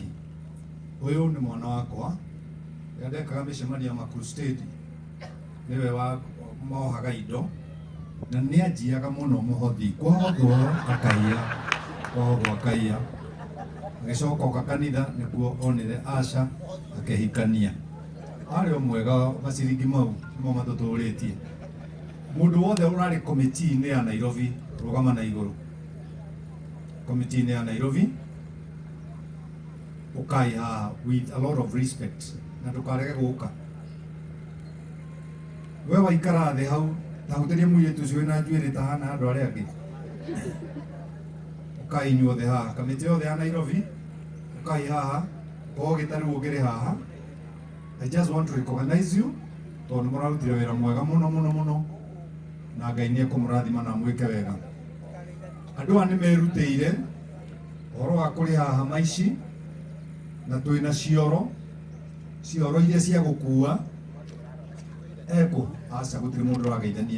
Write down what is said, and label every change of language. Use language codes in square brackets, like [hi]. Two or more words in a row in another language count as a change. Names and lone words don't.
[ki] Ũyũ nĩ mwana wakwa rĩrĩa ndekaga mĩcemanio ma crusade niwe wa mohaga indo na nĩ anjiaga mũno mũhothi kwahothwo akaia agĩcoka oka kanitha nĩguo onire Asha akehikania. Arĩ o mwega maciringi mau nĩmo matũtũrĩtie. Mũndũ wothe ũrarĩ komiti-inĩ ya Nairobi rũgama na igũrũ. Komiti-inĩ ya Nairobi ukai haha [en] with a lot of respect [ki] na ndũkarege gũka. We waikara thĩ hau ta hũthĩrie mũirĩtu ũcio wĩna njuĩrĩ ta hana andũ arĩa angĩ. Ukai inyuothe haha kamĩtĩ yothe ya Nairobi ukai haha korwo gĩtarĩ ũngĩrĩ haha. [en] I just want to recognize you [ki] tondũ mũrarutire wĩra mwega mũno na Ngai nĩ ekũmũrathima na mwĩke wega. Andũ aya nĩ merutĩire ũhoro wa kũrĩ haha maici na twĩna cioro iria cia gũkua eko aca gũtirĩ mũndũ ũrageithania.